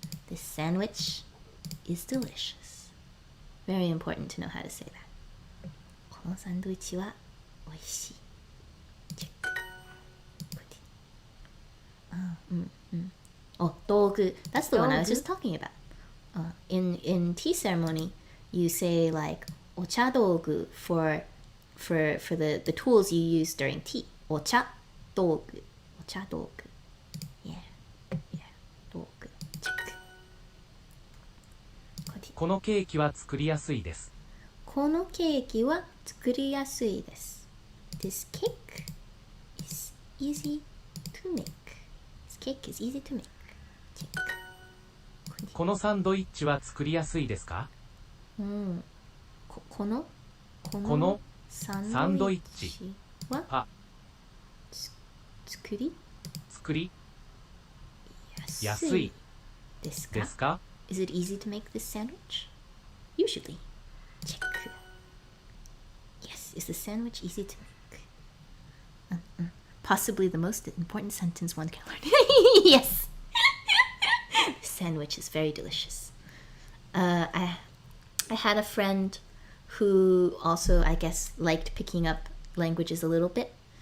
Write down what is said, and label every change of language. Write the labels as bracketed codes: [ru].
[en] This sandwich is delicious. Very important to know how to say that. [ja] このサンドイッチは美味しい。 [en] Check. [ja] Oh, 道具. [en] That's the one I was just talking about. In tea ceremony, you say like お茶道具 for the tools you use during tea. [ja] お茶道具。お茶道具。Yeah. 道具。Check. このケーキは作りやすいです。このケーキは作りやすいです。 [en] This cake is easy to make. This cake is easy to make. Check. [ja] このサンドイッチは作りやすいですか？このサンドイッチは作りやすいですか？ [en] Is it easy to make this sandwich? Usually. Check. Yes, is the sandwich easy to make? Possibly the most important sentence one can learn. Yes. Sandwich is very delicious. I had a friend who also, I guess, liked picking up languages a little bit.